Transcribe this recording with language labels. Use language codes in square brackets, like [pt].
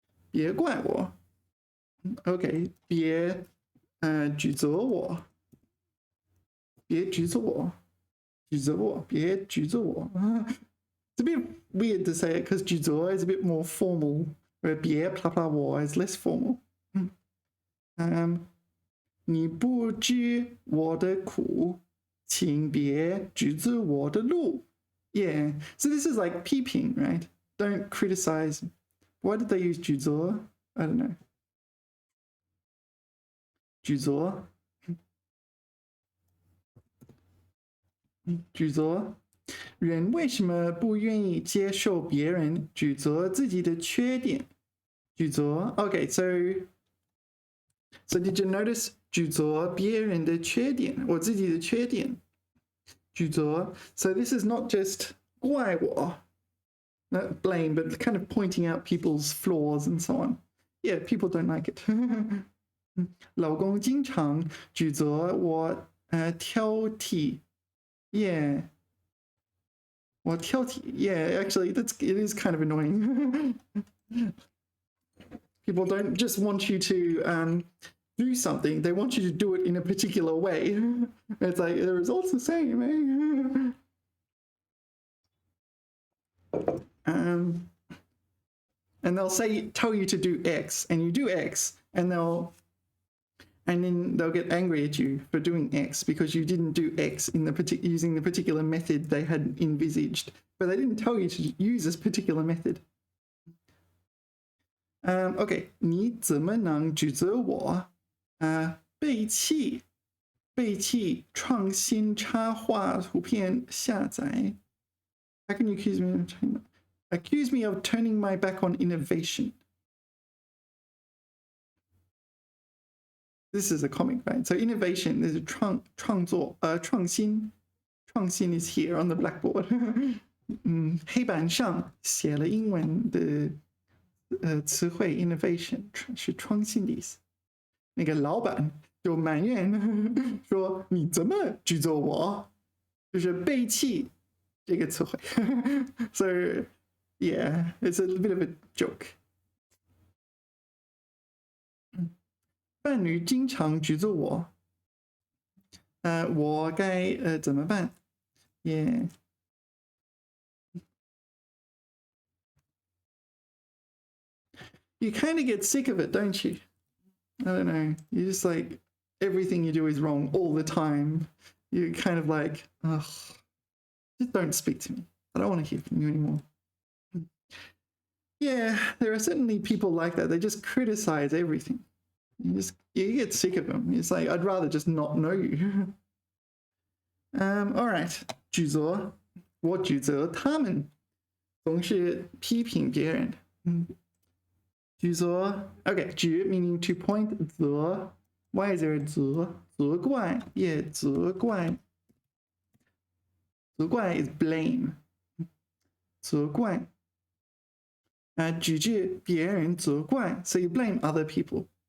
[zh] 别怪我 [en] OK [zh] 别指责我别指责我别指责我 [en] It's a bit weird to say it because 指责 is a bit more formal where 别 blah blah 我 is less formal [zh] 你不知我的苦，请别指责我的路。 [en] Yeah, so this is like 批评, right? Don't criticize. Why did they use 指责? I don't know. [zh] 指责指责人为什么不愿意接受别人指责自己的缺点？ [en] 指责 Okay, so did you notice [zh] 指责别人的缺点，我自己的缺点？ [en] 指责 So this is not just 怪我 not blame, but kind of pointing out people's flaws and so on. Yeah, people don't like it. [zh] 老公经常指责我挑剔 Yeah. 我挑剔 [en] Yeah, actually, it is kind of annoying. People don't just want you to do something. They want you to do it in a particular way. It's like, the result's the same, eh? And they'll tell you to do X, and you do X, and then they'll get angry at you for doing X because you didn't do X in using the particular method they had envisaged, but they didn't tell you to use this particular method. [zh] Okay, 你怎么能指责我？背弃创新插画图片下载。 [en] How can you accuse me of turning my back on innovation? This is a comic, right? So innovation is 创作创新 is here on the blackboard. [zh] 黑板上写了英文的词汇 innovation 是创新的意思。那个老板就埋怨说你怎么指责我？就是背弃这个词汇。 [en] So yeah, it's a bit of a joke. [zh] 伴侣经常指责我，我该怎么办？ [en] 也、You kind of get sick of it, don't you? I don't know. You just like everything you do is wrong all the time. You're kind of like, ugh, just don't speak to me. I don't want to hear from you anymore. Yeah, there are certainly people like that. They just criticize everything. You get sick of them. It's like, I'd rather just not know you. All right. [zh] 指责，我指责他们总是批评别人。 [en] 指责 Okay, 指 meaning to point, 责 Why is there a 责怪 Yeah, 责怪 is blame [zh] 责怪指着别人责怪 [en] So you blame other people.